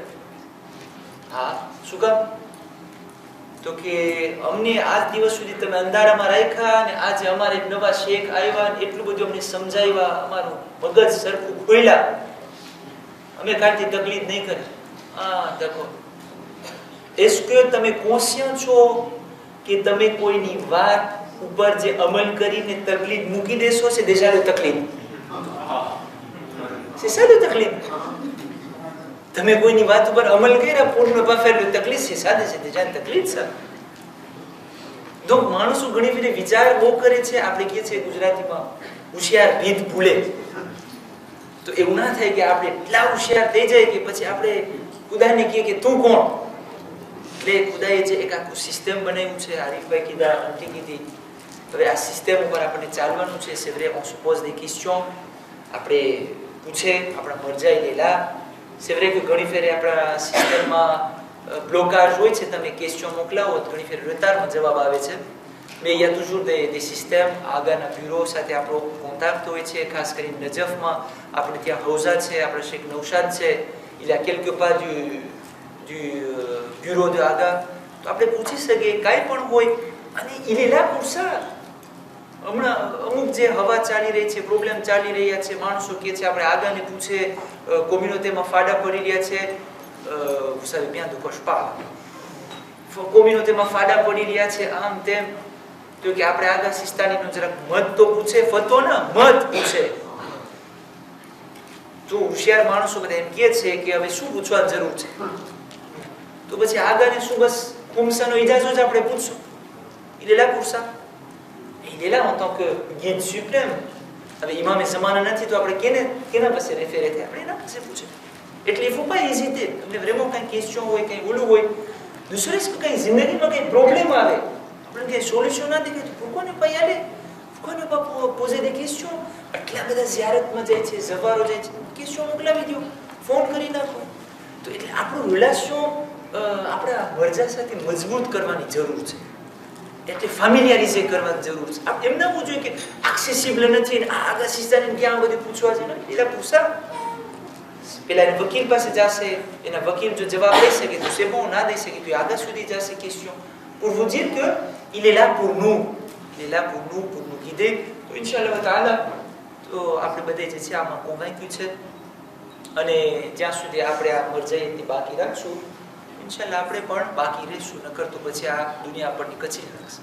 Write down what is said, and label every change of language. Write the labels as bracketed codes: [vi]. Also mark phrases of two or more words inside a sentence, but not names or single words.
[gu] હા, શું કામ? તો કે અમને આજ દિવસ સુધી તમે અંધારામાં રાખ્યા, અને આજે અમારે એક નવા શેખ આવ્યા, એટલું બધું અમને સમજાવ્યા, અમારું મગજ સરખું ખોલ્યા, અમે કાલથી તકલીફ નહીં કરે. હા, દેખો, [fr] est-ce que [gu] તમે કોન્શિયસ છો કે તમે કોઈની વાત ઉપર જે અમલ કરીને તકલીફ મૂકી દેશો, છે [fr] déjà le [gu] તકલીફ. [fr] C'est ça le [gu] તકલીફ. તમે કોઈની વાત ઉપર અમલ કર્યા, પૂર્ણ [fr] pas faire le તકલીફ, c'est ça déjà une તકલીફ ça. [gu] donc માણસો ઘણી ફેરે વિચાર બહુ કરે છે, આપણે કહે છે ગુજરાતીમાં હોશિયાર ભીત ભૂલે. તો એવું ના થાય કે આપણે એટલા હોશિયાર થઈ જાય કે પછી આપણે ખુદાને કહીએ કે તું કોણ. એટલે ખુદાએ જે એક આખું સિસ્ટમ બનાવ્યું છે, આરીફભાઈ કીધા, આંટી કીધી, હવે આ સિસ્ટમ ઉપર આપણે ચાલવાનું છે. [fr] c'est vrai, on se pose des questions, [gu] આપણે પૂછે, આપણા મરજાઈ લેલા. [fr] c'est vrai [gu] કે ઘણી ફેરે આપણા સિસ્ટમમાં બ્લોકાજ હોય છે, તમે ક્વેશ્ચન મોકલાવો તો ઘણી ફેર retardમાં જવાબ આવે છે. [fr] mais il y a toujours des systèmes, [gu] આગળના બ્યુરો સાથે આપણો કોન્ટેક્ટ હોય છે, ખાસ કરીને નજફમાં આપણે ત્યાં હૌઝા છે, આપણે શેખ નૌશાદ છે, [fr] il y a quelque part du bureau de Aga, [gu] તો આપણે પૂછી શકીએ કાંઈ પણ હોય. [fr] અને il est là pour ça. [gu] હમણાં અમુક જે હવા ચાલી રહી છે, પ્રોબ્લેમ ચાલી રહ્યા છે, માણસો કહે છે આપણે આગાને પૂછે, કોમ્યુનિટીમાં ફાડા પડી રહ્યા છે, [fr] vous savez bien de quoi je parle, [gu] કોમ્યુનિટીમાં ફાડા પડી રહ્યા છે, આમ તેમ, તો કે આપણે આગા સિસ્તાનીનો જરાક મત તો પૂછે, ફતો ના મત પૂછે. તો હોશિયાર માણસો બધા એમ કહે છે કે હવે શું પૂછવાની જરૂર છે, તો પછી આગાને શું બસ ખુમસાનો ઇજાજો જ આપણે પૂછશું. [fr] il est là pour ça. il est là en tant que guide suprême. [gu] હવે ઇમામે ઝમાના નથી તો આપણે કેના પાસે રેફેરે થાય, આપણે એના પાસે પૂછે. એટલે [fr] il faut pas hésiter. [gu] તમને vraiment કંઈ ક્વેશ્ચન હોય, કંઈ ઓલું હોય, દૂસરે કંઈ જિંદગીમાં કંઈ પ્રોબ્લેમ આવે, આપણે કંઈ સોલ્યુશન ના દેખાય, તો [fr] pourquoi ne pas y aller? pourquoi ne pas poser des questions? [gu] આટલા બધા ઝિયારતમાં જાય છે, ઝવારો જાય છે, ક્વેશ્ચન મોકલાવી દો, ફોન કરી નાખો. તો એટલે આપણું રિલેશન આપણા મરજા સાથે મજબૂત કરવાની જરૂર છે. એટલે ફેમિલિયરાઇઝ કરવાની જરૂર છે. આપ એમ ના હોવું જોઈએ કે એક્સેસિબલ નથી ને આગળ સિસ્ટરને ક્યાં બધું પૂછવા છે ને એલા પૂછા પેલા વકીલ પાસે જશે એના વકીલ જો જવાબ દઈ શકે તો [fr] c'est bon [gu] ના દઈ શકે તો આગળ સુધી જશે [fr] question pour vous dire que il est là pour nous pour nous guider. [gu] તો ઇન્શાઅલ્લાહ તાઆલા તો આપણે બધે જે છે આમાં કોન્વાઇન્ક્યુ છે અને જ્યાં સુધી આપણે આ મરજાઈતી બાકી રાખશું ઇન્શાઅલ્લાહ આપણે પણ બાકી રહીશું નકર તો પછી આ દુનિયા આપણને કચરી નાખશે.